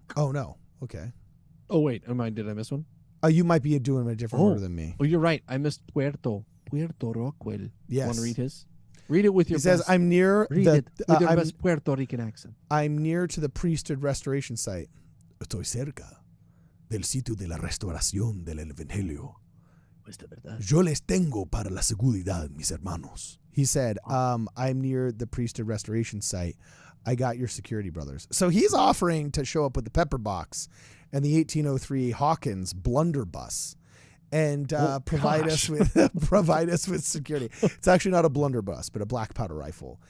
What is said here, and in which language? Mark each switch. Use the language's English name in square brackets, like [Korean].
[English] Oh, no. Okay. Oh, wait. Did I miss one? You might be doing a different order than me. Oh, you're right. I missed Puerto Rockwell. Yes. Want to read his? Read it with your He says, best, I'm near read the it with your best Puerto Rican accent. I'm near to the priesthood restoration site. [Spanish] Estoy cerca del sitio de la restauración del evangelio. Yo les tengo para la seguridad, mis hermanos. [English] He said, I'm near the priesthood restoration site. I got your security, brothers. So he's offering to show up with the pepper box and the 1803 Hawkins blunderbuss and provide us with security. It's actually not a blunderbuss, but a black powder rifle.